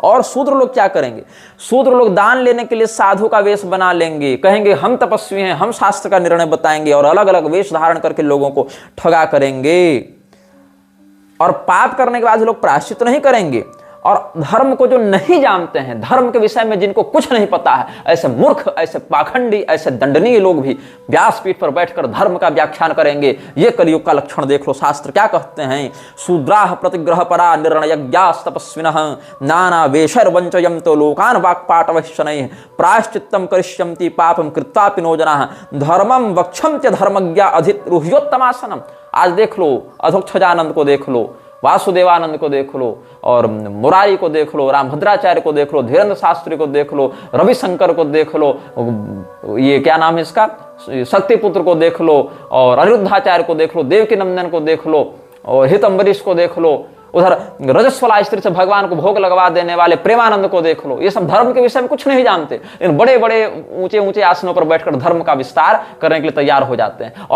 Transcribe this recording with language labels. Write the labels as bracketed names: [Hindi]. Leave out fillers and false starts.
[Hindi] और शूद्र लोग क्या करेंगे? शूद्र लोग दान लेने के लिए साधु का वेश बना लेंगे, कहेंगे हम तपस्वी हैं, हम शास्त्र का निर्णय बताएंगे, और अलग अलग वेश धारण करके लोगों को ठगा करेंगे। और पाप करने के बाद लोग प्रायश्चित नहीं करेंगे। और धर्म को जो नहीं जानते हैं, धर्म के विषय में जिनको कुछ नहीं पता है, ऐसे मूर्ख, ऐसे पाखंडी, ऐसे दंडनीय लोग भी व्यासपीठ पर बैठकर धर्म का व्याख्यान करेंगे। ये कलयुग का लक्षण देख लो। शास्त्र क्या कहते हैं? [Sanskrit] शूद्राः प्रतिग्रह परा निर्णयज्ञास् तपस्विनः नाना वेशैर्वञ्चयन्तो लोकान् वाक्पाटवैः प्रायश्चित्तं करिष्यन्ति पापं कृत्वापि नो जनाः धर्मं वक्षन्त्य धर्मज्ञा अधिरुह्योत्तमासनम्। [Hindi] आज देख लो, अधोक्षजानंद को देख लो, वासुदेवानंद को देख लो, और मुरारी को देख लो, रामभद्राचार्य को देख लो, धीरेन्द्र शास्त्री को देख लो, रविशंकर को देख लो, ये क्या नाम है इसका, शक्तिपुत्र को देख लो, और अनिरुद्धाचार्य को देख लो, देवकी नंदन को देख लो, और हित अम्बरीश को देख लो, उधर रजस्वला स्त्री से भगवान को भोग लगवा देने वाले प्रेमानंद को देख लो। ये सब धर्म के विषय में कुछ नहीं जानते, इन बड़े बड़े ऊंचे ऊंचे आसनों पर बैठकर धर्म का विस्तार करने के लिए तैयार हो जाते हैं।